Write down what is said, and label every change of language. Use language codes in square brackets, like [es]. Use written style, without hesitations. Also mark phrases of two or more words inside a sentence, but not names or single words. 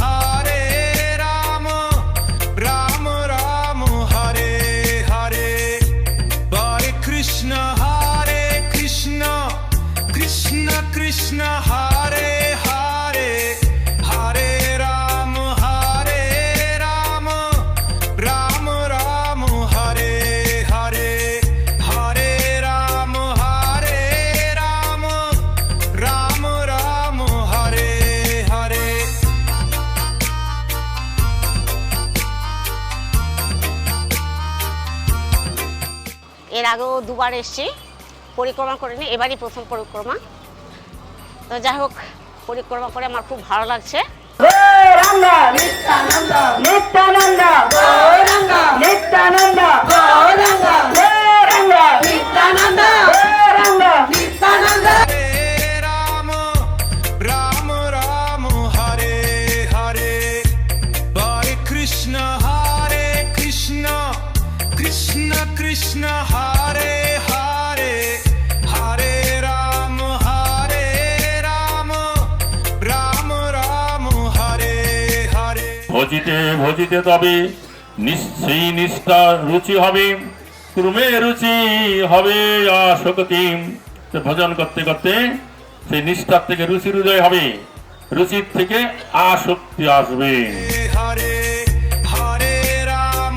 [sa] Ram Ram Hare Hare Hare Krishna Hare Krishna Krishna Krishna Hare Hare Hare Ram Ram Ram Hare Hare Hare Ram Ram Ram Hare Hare [bn] এর আগেও দুবার এসেছি, পরিক্রমা করিনি, এবারই প্রথম পরিক্রমা। তো যাই হোক, পরিক্রমা করে আমার খুব ভালো লাগছে। [sa] Gauranga Nityananda Nityananda Gauranga Nityananda Gauranga Gauranga Nityananda Gauranga Nityananda Ram Ram Ram Hare Hare Hare Krishna Hare Krishna Krishna Krishna Hare Hare Hare Ram Ram Ram Hare Hare [bn] ভজিতে ভজিতে তবে নিশ্চয়ই নিষ্ঠা রুচি হবে, ক্রমে রুচি হবে আসক্তি। ভজন করতে করতে সেই নিষ্ঠার থেকে রুচির উদয় হবে, রুচির থেকে আসক্তি আসবে। [sa] Hare Hare Ram